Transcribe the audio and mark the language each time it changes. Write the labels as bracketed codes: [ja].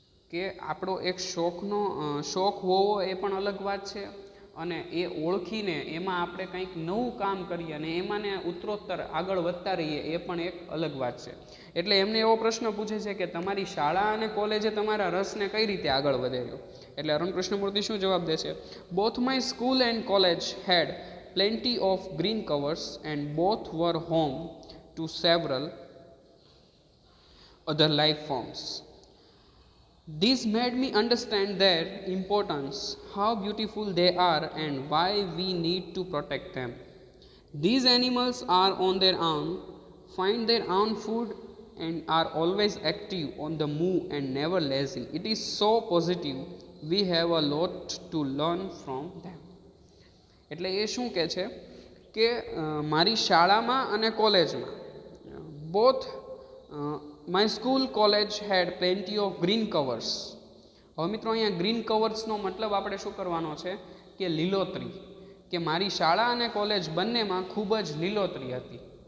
[gu] કે આપણો એક શોખ હોવો એ પણ અલગ વાત છે, અને એ ઓળખીને એમાં આપણે કંઈક નવું કામ કરીએ અને એમાંને ઉત્તરોત્તર આગળ વધતા રહીએ એ પણ એક અલગ વાત છે. એટલે એમને એવો પ્રશ્ન પૂછે છે કે તમારી શાળા અને કોલેજે તમારા રસને કઈ રીતે આગળ વધાર્યો. એટલે અરુણ કૃષ્ણમૂર્તિ શું જવાબ દે છે? [en] Both my school and college had plenty of green covers and both were home to several other life forms. This made me understand their importance, how beautiful they are, and why we need to protect them. These animals are on their own, find their own food, and are always active on the move and never lazy. It is so positive. We have a lot to learn from them. [gu] એટલે એ શું કહે છે કે મારી શાળામાં અને કોલેજમાં [en] Both my school college had plenty of green covers. [gu] હવે મિત્રો અહીંયા ગ્રીન કવર્સનો મતલબ આપણે શું કરવાનો છે કે લીલોતરી, કે મારી શાળા અને કોલેજ બંનેમાં ખૂબ જ લીલોતરી હતી.